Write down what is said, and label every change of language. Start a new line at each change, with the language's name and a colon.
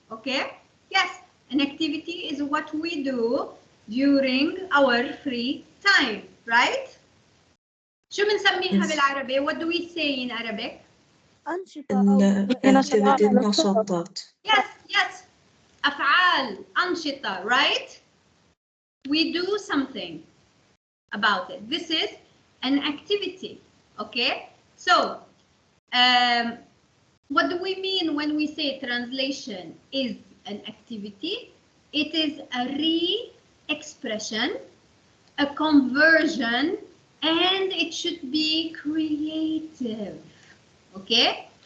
English: Okay, yes, an activity is what we do during our free time, right?
Arabic: شو بنسميها بالعربي?
English: What do we say in Arabic?
Arabic: activity نشاطات.
English: Yes.
Arabic: أفعال, أنشطة, right?
English: We do something about it. This is an activity. Okay? So What do we mean when we say translation is an activity? It is a re-expression, a conversion, and it should be creative. Okay?